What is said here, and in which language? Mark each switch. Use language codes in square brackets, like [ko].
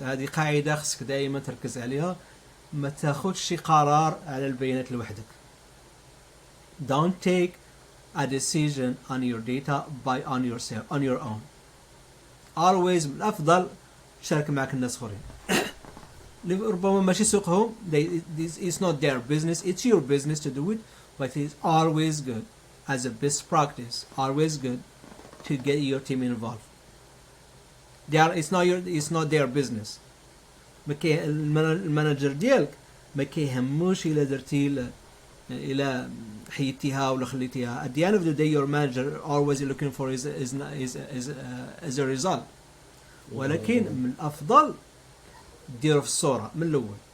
[ar] هذه قاعدة خصك دائما تركز عليها. ما تاخدش شي قرار على البيانات لوحدك. [en] Don't take a decision on your data on your own. [ar] Always من الأفضل تشارك معك الناس آخرين. ربما ماشي سوقهم. [en] It's not their business. It's your business to do it. But it's always good as a best practice. Always good to get your team involved. It's not their business. [ar] المانجر ديالك ما كيهموش إلا درتي إلا حيدتيها ولا خليتيها. [en] At the end of the day your manager always looking for is a result. [ar] ولكن من الأفضل ديروا في الصورة من الأول.